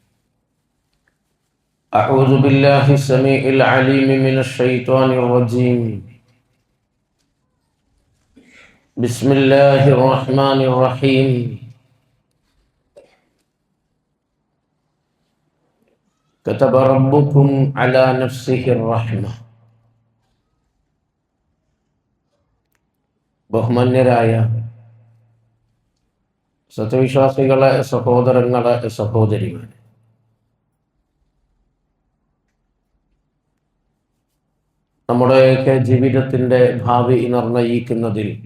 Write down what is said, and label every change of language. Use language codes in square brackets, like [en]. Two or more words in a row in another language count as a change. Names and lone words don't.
[ar] أعوذ بالله السميع العليم من الشيطان الرجيم. بسم الله الرحمن الرحيم. كتب ربكم على نفسه الرحمة. [ml] ബഹുമാന്യരായ സത്യവിശ്വാസികളെ, സഹോദരങ്ങളെ, സഹോദരികളെ, നമ്മുടെയൊക്കെ ജീവിതത്തിൻ്റെ ഭാവി നിർണയിക്കുന്നതിൽ